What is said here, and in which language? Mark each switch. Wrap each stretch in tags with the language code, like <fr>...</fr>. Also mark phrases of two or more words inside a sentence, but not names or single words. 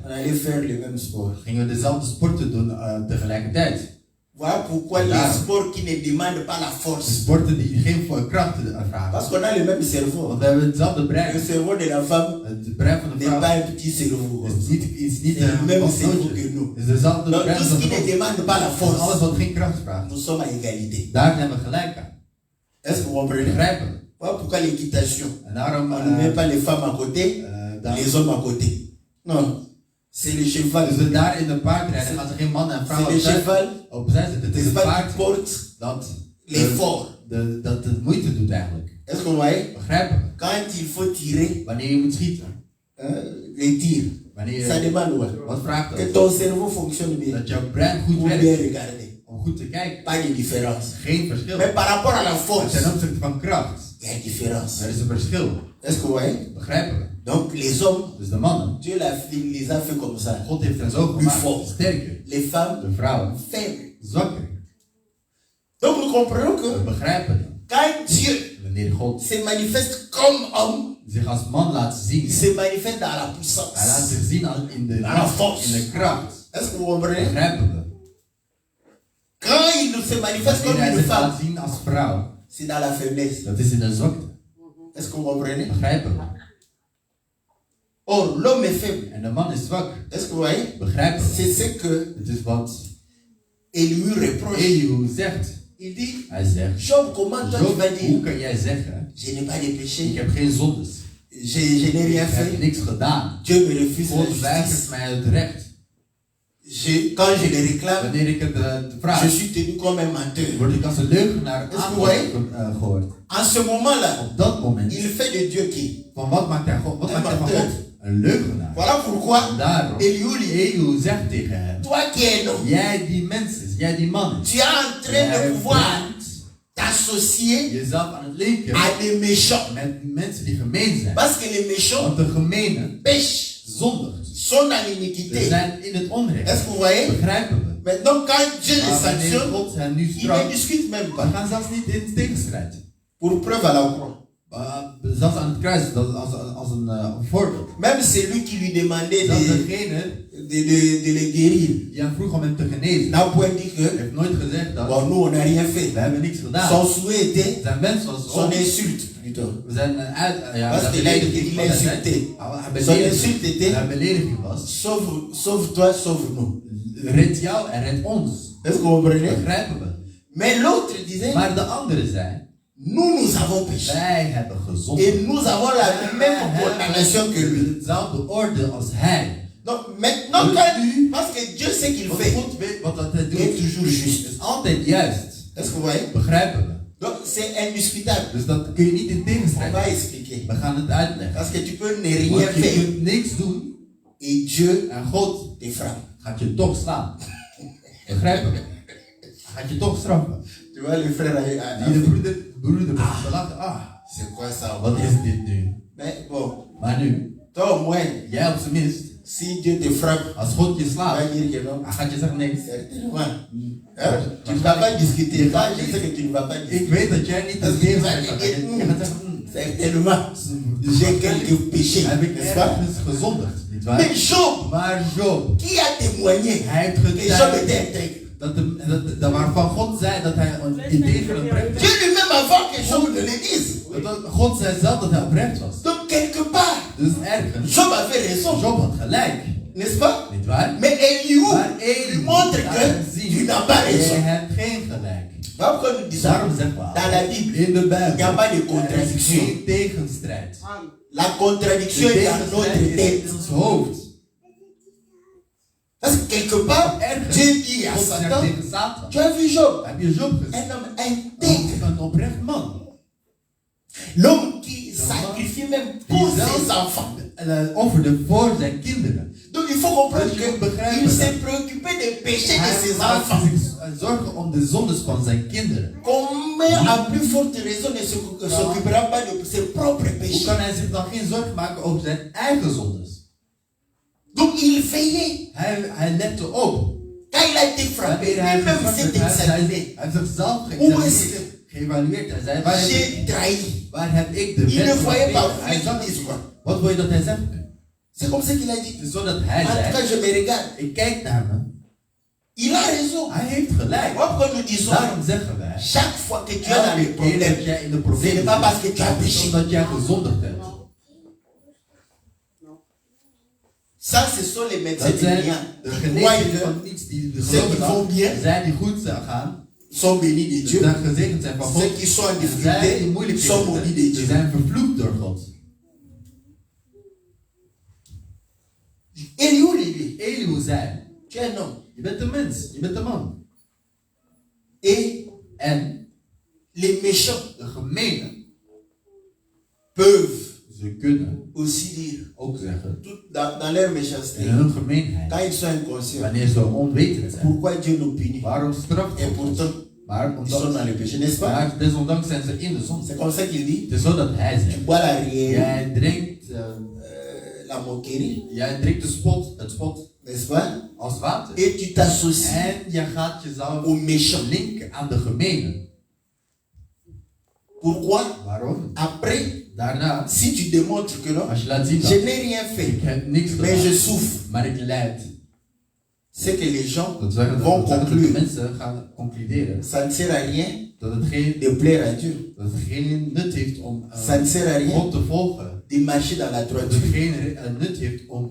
<fr>on allait faire le même sport.</fr> <nl>gingen we dezelfde sporten doen tegelijkertijd.</nl> <fr>Voilà pourquoi Là. les sports qui ne demandent pas la</fr> <nl>De</nl> <fr>force.</fr> <nl>sporten die geen krachten vragen.</nl> <fr>Parce qu'on a le même cerveau.</fr> <nl>Want we hebben hetzelfde</nl> <fr>Le</fr> <nl>brein.</nl> <fr>cerveau de la femme</fr> <nl>Het brein van de</nl> <fr>n'est</fr> <nl>vrouw</nl> <fr>pas un petit cerveau.</fr> <nl>is niet</nl> <fr>C'est le même cerveau</fr> <nl>Het</nl> <fr>que nous.</fr> <nl>is dezelfde</nl> <fr>Donc</fr> <nl>brein</nl> <fr>tout</fr> <nl>als</nl> <fr>ce</fr> <nl>de</nl> <fr>qui ne</fr> <nl>vrouw.</nl> <fr>demande pas la</fr> <nl>Dus alles</nl> <fr>force,</fr> <nl>wat geen kracht vraagt.</nl> <fr>nous sommes à égalité.</fr> <nl>Daar zijn we gelijk aan.</nl> <fr>Est-ce que vous comprenez?</fr> <nl>Begrijpen.</nl> <fr>Voilà pourquoi l'équitation,</fr> <nl>En daarom,</nl> <fr>on ne met pas les femmes à côté, les hommes à côté. Non, c'est le cheval.</fr> <nl>dus daar in de paardrijden gaan ze geen man en vrouw</nl> <fr>C'est le cheval,</fr> <nl>opzij zetten. Het is</nl> <fr>n'est-ce</fr> <nl>het</nl> <fr>pas, qui</fr> <nl>paard</nl> <fr>porte</fr> <nl>dat l'effort. dat de moeite doet eigenlijk.</nl> <fr>Est-ce que vous voyez?</fr> <nl>Begrijpen we.</nl> <fr>Quand il faut tirer,</fr> <nl>Wanneer je moet schieten.</nl> <fr>les tirs,</fr> <nl>Wanneer</nl> <fr>ça</fr> <nl>je,</nl> <fr>demande quoi?</fr> <nl>wat vraagt</nl> <fr>Que</fr> <nl>dat?</nl> <fr>ton cerveau fonctionne bien.</fr> <nl>Dat jouw brein goed</nl> <fr>Pour bien</fr> <nl>werkt.</nl> <fr>regarder.</fr> <nl>Om goed te kijken.</nl> <fr>Pas de différence.</fr> <nl>Geen verschil.</nl> <fr>Mais par rapport à la</fr> <nl>Maar</nl> <fr>force,</fr> <nl>ten opzichte van kracht.</nl> <fr>il y a une différence.</fr> <nl>Er is een verschil.</nl> <fr>Est-ce que vous voyez?</fr> <nl>Begrijpen we.</nl> <fr>Donc les hommes,</fr> <nl>Dus de mannen.</nl> <fr>Dieu les a fait comme ça.</fr> <nl>God heeft hen zo</nl> <fr>Plus</fr> <nl>gemaakt.</nl> <fr>fort.</fr> <nl>Sterker.</nl> <fr>Les femmes,</fr> <nl>De vrouwen.</nl> <fr>faibles.</fr> <nl>Zwakker.</nl> <fr>Donc nous comprenons</fr> <nl>We</nl> <fr>que</fr> <nl>begrijpen.</nl> <fr>quand Dieu</fr> <nl>Wanneer God</nl> <fr>se manifeste comme homme,</fr> <nl>zich als man laat zien.</nl> <fr>il se manifeste dans la</fr> <nl>Hij laat</nl> <fr>puissance.</fr> <nl>zich zien in de</nl> <fr>Dans la force.</fr> <nl>in de kracht.</nl> <fr>Est-ce que vous comprenez?</fr> <nl>Begrijpen we.</nl> <fr>Quand il se manifeste</fr> <nl>Wanneer</nl> <fr>comme</fr> <nl>hij</nl> <fr>une</fr> <nl>zich</nl> <fr>femme,</fr> <nl>laat zien als vrouw.</nl> <fr>c'est dans la faiblesse.</fr> <nl>Dat is in de zwakte.</nl> <fr>Est-ce que vous comprenez?</fr> <nl>Begrijpen we.</nl> <fr>Or, l'homme est faible.</fr> <nl>En de man is zwak.</nl> <fr>Est-ce que vous voyez?</fr> <nl>Begrijpen we.</nl> <fr>C'est ce que</fr> <nl>Het is wat</nl> <fr>Élie reproche.</fr> <nl>Elihu zegt.</nl> <fr>Il dit,</fr> <nl>Hij zegt.</nl> <fr>Job, comment toi tu</fr> <nl>Job,</nl> <fr>vas</fr> <nl>hoe</nl> <fr>dire,</fr> <nl>kan jij zeggen?</nl> <fr>je n'ai pas de</fr> <nl>Ik</nl> <fr>péché,</fr> <nl>heb geen zondes.</nl> <fr>je n'ai rien</fr> <nl>Ik heb</nl> <fr>fait,</fr> <nl>niks gedaan.</nl> <fr>Dieu me refuse la</fr> <nl>God weigert</nl> <fr>justice.</fr> <nl>mij het recht.</nl> <fr>Quand je le réclame,</fr> <nl>Wanneer ik het</nl> <fr>je</fr> <nl>vraag,</nl> <fr>suis tenu comme un menteur.</fr> <nl>word ik als een leugenaar Is het mooi? gehoord.</nl> <fr>En ce moment-là,</fr> <nl>Op dat moment,</nl> <fr>il fait de Dieu qui?</fr> <nl>van wat maakt hij God? Wat maakt hij van God? Een leugenaar.</nl> <fr>Voilà pourquoi</fr> <nl>Daarom,</nl> <fr>Elihu lui dit,</fr> <nl>Elihu zegt tegen hem,</nl> <fr>toi qui es un homme,</fr> <nl>jij die mens is, jij die man is,</nl> <fr>tu es en train de</fr> <nl>jij</nl> <fr>pouvoir</fr> <nl>bent</nl> <fr>t'associer</fr> <nl>jezelf aan het linken</nl> <fr>à des méchants.</fr> <nl>met mensen die gemeen zijn.</nl> <fr>Parce que les méchants</fr> <nl>Want de gemene</nl> <fr>pêchent</fr> <nl>zondigt.</nl> <fr>sont dans</fr> <nl>We</nl> <fr>l'iniquité.</fr> <nl>zijn in het onrecht.</nl> <fr>Est-ce que vous voyez?</fr> <nl>Begrijpen we?</nl> <fr>Maintenant, quand Dieu les</fr> <nl>Maar wanneer</nl> <fr>sanctionne,</fr> <nl>God hen nu</nl> <fr>ils ne</fr> <nl>straft,</nl> <fr>discutent même</fr> <nl>we</nl> <fr>pas.</fr> <nl>gaan zelfs niet in tegenstrijd.</nl> <fr>Pour preuve à la croix.</fr> <nl>Zelfs aan het kruis, als een voorbeeld.</nl> <fr>Même celui qui lui demandait</fr> <nl>Zelfs</nl> <fr>de</fr> <nl>degene</nl> <fr>le guérir</fr> <nl>die hem vroeg om hem te genezen,</nl> <fr>n'a point dit que</fr> <nl>heeft nooit gezegd dat</nl> <fr>bon, nous on n'a rien fait.</fr> <nl>we hebben niks gedaan.</nl> <fr>Son souhait était</fr> <nl>Zijn wens was</nl> <fr>son</fr> <nl>ook,</nl> <fr>insulte plutôt.</fr> <nl>zijn</nl> <fr>Parce</fr> <nl>dat</nl> <fr>qu'il a</fr> <nl>belediging</nl> <fr>il</fr> <nl>was.</nl> <fr>a</fr> <nl>Hij zei,</nl> <fr>insulté. Son insulte était</fr> <nl>zijn belediging was,</nl> <fr>sauve-toi, sauve-nous.</fr> <nl>red jou en red ons.</nl> <fr>Est-ce que vous comprenez?</fr> <nl>Begrijpen we?</nl> <fr>Mais l'autre disait,</fr> <nl>Maar de andere zei,</nl> <fr>nous avons péché.</fr> <nl>wij hebben gezond.</nl> <fr>Et nous avons la même condamnation que lui.</fr> <nl>Hetzelfde oordeel als hij.</nl> <fr>Donc maintenant, quand, parce que Dieu sait qu'il</fr> <nl>Want</nl> <fr>fait,</fr> <nl>God weet wat dat hij</nl> <fr>il est</fr> <nl>doet.</nl> <fr>toujours juste.</fr> <nl>Is altijd juist.</nl> <fr>Est-ce que vous voyez?</fr> <nl>Begrijpen we?</nl> <fr>Donc c'est indiscutable.</fr> <nl>Dus dat kun je niet in</nl> <fr>On</fr> <nl>tegenstrijd.</nl> <fr>va expliquer.</fr> <nl>We gaan het uitleggen.</nl> <fr>Parce que tu peux ne rien</fr> <nl>Want je</nl> <fr>faire</fr> <nl>kunt niks doen</nl> <fr>et Dieu</fr> <nl>en God</nl> <fr>te frappe.</fr> <nl>gaat je toch slaan. Begrijpen we? Hij gaat je toch straffen.</nl> <fr>Tu vois, le frère</fr> <nl>Die de broeder belachen.</nl> <fr>Ah, c'est quoi ça?</fr> <nl>wat is dit nu?</nl> <fr>Mais bon,</fr> <nl>Maar nu,</nl> <fr>toi au moins,</fr> <nl>jij op zijn minst,</nl> <fr>si Dieu te frappe,</fr> <nl>als God je</nl> <fr>tu</fr> <nl>slaat,</nl> <fr>vas dire que non.</fr> <nl>hij gaat je zeggen nee.</nl> <fr>Certainement. Hein? Tu ne vas pas discuter. Moi, je sais que tu ne vas pas discuter.</fr> <nl>Ik weet dat jij niet</nl> <fr>Parce</fr> <nl>de</nl> <fr>que tu</fr> <nl>dingen</nl> <fr>vas</fr> <nl>bent.</nl> <fr>dire,</fr> <nl>Je gaat zeggen,</nl> <fr>certainement, j'ai quelques péchés.</fr> <nl>heb ik</nl> <fr>N'est-ce pas?</fr> <nl>ergens gezondigd, nietwaar?</nl> <fr>Mais Job,</fr> <nl>Maar Job,</nl> <fr>qui a témoigné</fr> <nl>hij heeft</nl> <fr>que Job était</fr> <nl>getuigd</nl> <fr>intègre.</fr> <nl>dat waarvan God zei dat hij een integer oprecht</nl> <fr>Dieu</fr> <nl>was.</nl> <fr>lui-même avant que Job ne le dise.</fr> <nl>God zei zelf dat hij oprecht was.</nl> <fr>Donc quelque part,</fr> <nl>Dus ergens,</nl> <fr>Job avait raison.</fr> <nl>Job had gelijk,</nl> <fr>N'est-ce pas?</fr> <nl>nietwaar?</nl> <fr>Mais Eliou</fr> <nl>Maar</nl> <fr>lui</fr> <nl>Eli</nl> <fr>montre</fr> <nl>laat</nl> <fr>que</fr> <nl>hem</nl> <fr>tu</fr> <nl>zien,</nl> <fr>n'as pas</fr> <nl>je</nl> <fr>raison.</fr> <nl>hebt geen gelijk.</nl> <fr>Voilà pourquoi nous disons</fr> <nl>Daarom zeggen we</nl> <fr>dans la Bible,</fr> <nl>in de</nl> <fr>il n'y a</fr> <nl>Bijbel,</nl> <fr>pas de</fr> <nl>er is</nl> <fr>contradiction.</fr> <nl>geen tegenstrijd.</nl> <fr>La contradiction</fr> <nl>De</nl> <fr>est dans notre</fr> <nl>tegenstrijd is</nl> <fr>tête.</fr> <nl>in ons hoofd.</nl> <fr>Parce que quelque part,</fr> <nl>Ergens,</nl> <fr>Dieu dit à</fr> <nl>God zegt</nl> <fr>Satan,</fr> <nl>tegen Satan,</nl> <fr>tu as vu Job,</fr> <nl>heb je Job gezien?</nl> <fr>un homme intègre.</fr> <nl>Een oprecht man.</nl> <fr>L'homme qui sacrifie même pour ses enfants.</fr> <nl>Offerde voor zijn kinderen.</nl> <fr>Donc il faut comprendre</fr> <nl>Dus je moet begrijpen</nl> <fr>qu'il</fr> <nl>dat</nl> <fr>s'est préoccupé des péchés de</fr> <nl>hij</nl> <fr>ses</fr> <nl>maakt</nl> <fr>enfants.</fr> <nl>zich zorgen om de zondes van zijn kinderen.</nl> <fr>Comment à plus forte raison ne s'occupera pas de ses propres</fr> <nl>Hoe</nl> <fr>péchés?</fr> <nl>kan hij zich dan geen zorgen maken over zijn eigen zondes?</nl> <fr>Donc il veillait.</fr> <nl>Hij lette op.</nl> <fr>Quand il a été frappé, lui-même s'est examiné.</fr> <nl>Hij heeft zichzelf Hoe is het? geëvalueerd. Hij zei, waar heb</nl> <fr>J'ai</fr> <nl>ik,</nl> <fr>trahi.</fr> <nl>waar heb ik de</nl> <fr>Il ne</fr> <nl>wet</nl> <fr>voyait pas</fr> <nl>verbeterd? Hij</nl> <fr>plus</fr> <nl>zag</nl> <fr>qu'il</fr> <nl>niet.</nl> <fr>quoi.</fr> <nl>Wat wil je dat hij zegt?</nl> <fr>C'est comme ça qu'il a dit.</fr> <nl>Het is zo dat hij</nl> <fr>En tout cas,</fr> <nl>zei,</nl> <fr>je me regarde.</fr> <nl>ik kijk naar me.</nl> <fr>Il a raison.</fr> <nl>Hij heeft gelijk.</nl> <fr>Pourquoi nous disons,</fr> <nl>Daarom zeggen wij,</nl> <fr>chaque fois que tu es dans</fr> <nl>elke</nl> <fr>les</fr> <nl>keer</nl> <fr>problèmes,</fr> <nl>dat jij in de</nl> <fr>ce</fr> <nl>problemen</nl> <fr>n'est pas parce que</fr> <nl>zit,</nl> <fr>tu as</fr> <nl>het is</nl> <fr>péché.</fr> <nl>omdat jij gezondigd hebt.</nl> <fr>Ça, ce sont les médecins</fr> <nl>Dat</nl> <fr>du</fr> <nl>zijn</nl> <fr>bien.</fr> <nl>de</nl> <fr>Qui croient</fr> <nl>genezingen</nl> <fr>que</fr> <nl>van niets die</nl> <fr>ceux</fr> <nl>geloven</nl> <fr>qui vont</fr> <nl>dat</nl> <fr>bien</fr> <nl>zij die goed gaan,</nl> <fr>sont bénis de Dieu.</fr> <nl>dat gezegend zijn van God.</nl> <fr>Ceux qui sont en</fr> <nl>En zij die</nl> <fr>difficulté</fr> <nl>moeilijk</nl> <fr>sont maudits de</fr> <nl>zijn,</nl> <fr>Dieu.</fr> <nl>die zijn vervloekt door God.</nl> <fr>Eliou lui dit,</fr> <nl>Elihu zei,</nl> <fr>tu es un homme.</fr> <nl>je bent een mens, je bent een man.</nl> <fr>Et</fr> <nl>En</nl> <fr>les méchants</fr> <nl>de gemenen,</nl> <fr>peuvent</fr> <nl>ze kunnen</nl> <fr>aussi dire,</fr> <nl>ook zeggen,</nl> <fr>tout dans leur méchanceté,</fr> <nl>in hun gemeenheid,</nl> <fr>quand ils sont inconscients,</fr> <nl>wanneer ze onwetend zijn,</nl> <fr>pourquoi Dieu nous punit?</fr> <nl>waarom straft</nl> <fr>Et</fr> <nl>God ons?</nl> <fr>pourtant,</fr> <nl>Maar</nl> <fr>ils sont</fr> <nl>omdat,</nl> <fr>dans le péché, n'est-ce pas?</fr> <nl>maar desondanks zijn ze in de zon.</nl> <fr>C'est comme ça qu'il dit,</fr> <nl>Het is zo dat hij</nl> <fr>tu</fr> <nl>zegt,</nl> <fr>bois la rière,</fr> <nl>jij drinkt,</nl> <fr>la moquerie,</fr> <nl>jij drinkt de spot,</nl> <fr>n'est-ce pas?</fr> <nl>als water.</nl> <fr>Et tu t'associes</fr> <nl>En je gaat jezelf</nl> <fr>aux méchants.</fr> <nl>linken aan de gemenen.</nl> <fr>Pourquoi?</fr> <nl>Waarom?</nl> <fr>Après,</fr> <nl>Daarna,</nl> <fr>si tu démontres que non,</fr> <nl>als je laat zien</nl> <fr>je</fr> <nl>dat</nl> <fr>n'ai rien</fr> <nl>ik</nl> <fr>fait,</fr> <nl>heb niks</nl> <fr>mais je</fr> <nl>gedaan,</nl> <fr>souffre,</fr> <nl>maar ik lijd,</nl> <fr>c'est que les gens</fr> <nl>dat zeggen</nl> <fr>vont</fr> <nl>dat de</nl> <fr>conclure,</fr> <nl>mensen gaan concluderen</nl> <fr>ça ne sert à rien</fr> <nl>dat het geen,</nl> <fr>de plaire à Dieu,</fr> <nl>geen nut heeft om</nl> <fr>ça ne sert à rien</fr> <nl>God te volgen.</nl> <fr>de marcher dans la</fr> <nl>Dat het</nl> <fr>droiture.</fr> <nl>geen nut heeft om</nl>